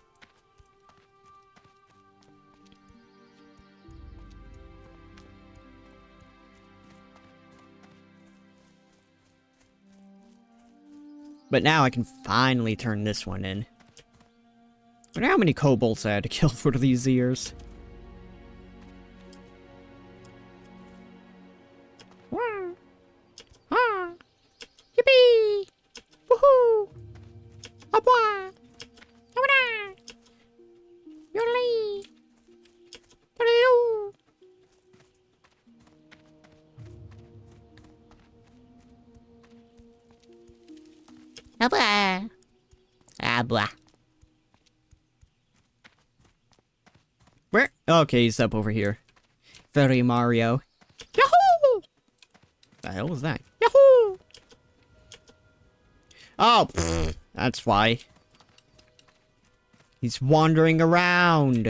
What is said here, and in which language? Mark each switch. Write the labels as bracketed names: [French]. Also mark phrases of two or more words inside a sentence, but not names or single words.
[English] But now I can finally turn this one in. I wonder how many kobolds I had to kill for these ears. Wow. Ah. Yippee! Woohoo! Abwa! Abwa! Yodelee! Yodeloo! Abwa! Abwa. Where? Okay, he's up over here. Very Mario. Yahoo! The hell was that? Yahoo! Oh, pfft, that's why. He's wandering around.